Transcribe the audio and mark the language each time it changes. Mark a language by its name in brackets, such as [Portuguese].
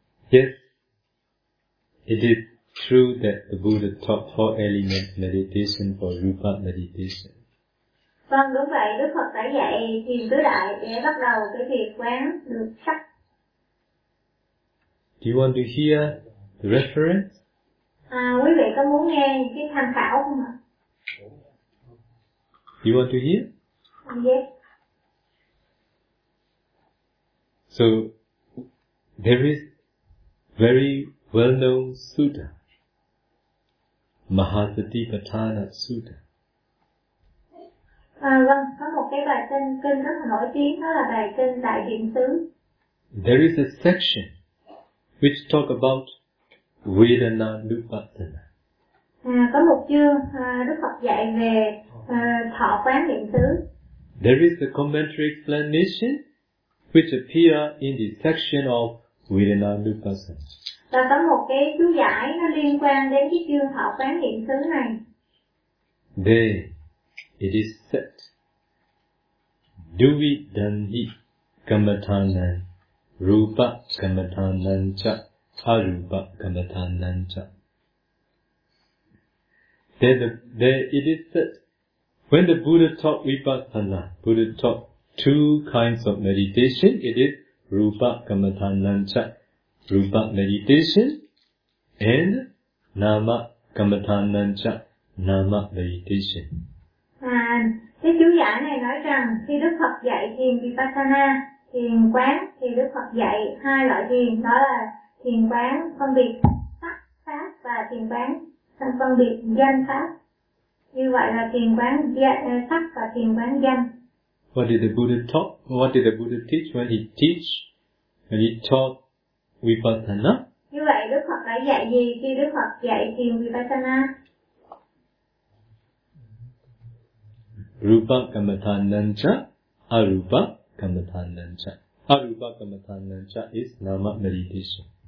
[English] Yes, it is true that the Buddha taught four element meditation for rupa meditation. [Vietnamese] Vâng, đúng vậy, Đức Phật đã dạy thiền tứ đại để bắt đầu cái việc quán được sắc. [English] Do you want to hear the reference? [Vietnamese] Quý vị có muốn nghe cái tham khảo không ạ? [English] Do you want to hear? Yes. So, there is very well-known sutta, Mahasatipatthana Sutta. [Vietnamese] Vâng, có một cái bài kinh rất là nổi tiếng, đó là bài kinh Đại Diện Xứ. [English] There is a section which talk about Vedana Nupassana. [Vietnamese] Có một chương Đức Phật dạy về thọ quán niệm xứ. [English] There is a commentary explanation which appear in the section of Vedana Nupassana. [Vietnamese] Và có một cái chú giải nó liên quan đến cái chương thọ quán niệm xứ này. [English] There it is said, [Pali] duvi dandhi kamathanan rupa kamathanan cha arupa kamathanan cha. [English] There it is said, when the Buddha taught vipassana, Buddha taught two kinds of meditation. It is [Pali] rupa kamathanan cha, [English] rupa meditation, and [Pali] nama kamathanan cha, [English] nama meditation. [Vietnamese] Cái chú giải này nói rằng khi Đức Phật dạy thiền vipassana, thiền quán, thì Đức Phật dạy hai loại thiền, đó là thiền quán phân biệt sắc pháp và thiền quán phân biệt danh pháp. Như vậy là thiền quán sắc và thiền quán danh. [English] What did the Buddha taught? What did the Buddha teach when he teach? When he taught vipassana? [Vietnamese] Như vậy Đức Phật đã dạy gì khi Đức Phật dạy thiền vipassana? [Pali] Rupa kamathananca, arupa kamathananca. [English] Arupa kamathananca is nama meditation.